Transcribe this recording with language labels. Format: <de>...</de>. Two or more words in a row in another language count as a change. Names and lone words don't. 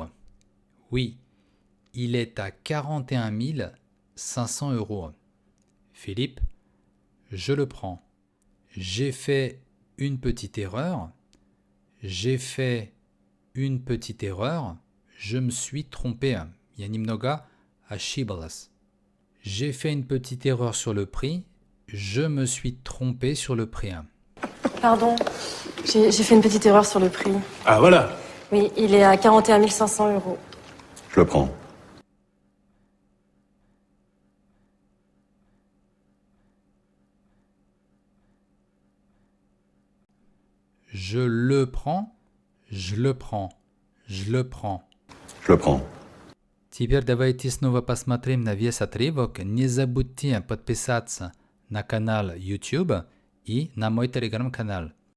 <fr>Oui, il est à 41 500 euros. Philippe. Je le prends. J'ai fait une petite erreur. J'ai fait une petite erreur. Je me suis trompé.</fr> <ru>Я немного ошиблась.</ru> <fr>J'ai fait une petite erreur sur le prix. Je me suis trompé sur le prix. Pardon, j'ai fait une petite erreur sur le prix. Ah voilà. Oui, il est à 41 500 euros. Je le prends. Je le prends. Je le prends. Je le prends. Je le prends.</fr> <ru>Теперь давайте снова посмотрим на весь отрывок. Не забудьте подписаться на канал YouTube и на мой телеграм-канал.</ru>